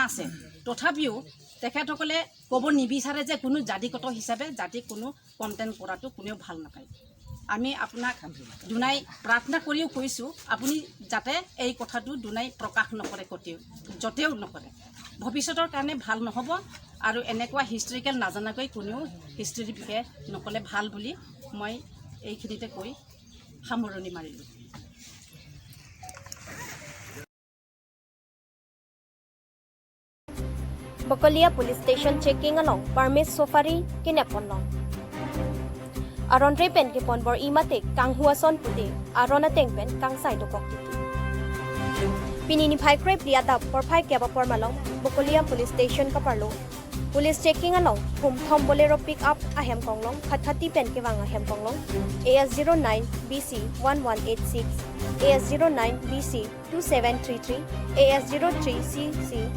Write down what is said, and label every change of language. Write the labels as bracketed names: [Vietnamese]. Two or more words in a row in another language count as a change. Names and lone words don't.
[Assamese] আছে তথাপিও তেখেতসকলে ক'ব নিবিচাৰে যে কোনো জাতিগত হিচাপে জাতি কোনো কণ্টেণ্ট কৰাটো কোনেও ভাল নাপায় আমি আপোনাক দুনাই প্ৰাৰ্থনা কৰিও কৈছো আপুনি যাতে এই কথাটো দুনাই প্ৰকাশ নকৰে যতেও নকৰে ভৱিষ্যতৰ কাৰণে ভাল নহব আৰু এনেকুৱা হিষ্ট্ৰিকেল নাজানাকৈ কোনেও হিষ্ট্ৰীৰ বিষয়ে নকলে ভাল বুলি মই এইখিনিতে কৈ সামৰণি মাৰিলো [Karbi] Bokolia Police Station checking along permit safari kinepon long Aron repen ki ponbor imatek kang huason puti aron ateng pen kang sai dokok titi Pinini phai crep liata por phai keba por malong Bokolia Police Station kaparlo [English] Police checking [Karbi] along hum thom bolero [English] pick up [Karbi] ahem konglong khathati pen ke wanga hem konglong AS09 BC 1186 AS09 BC 2733 AS03 CC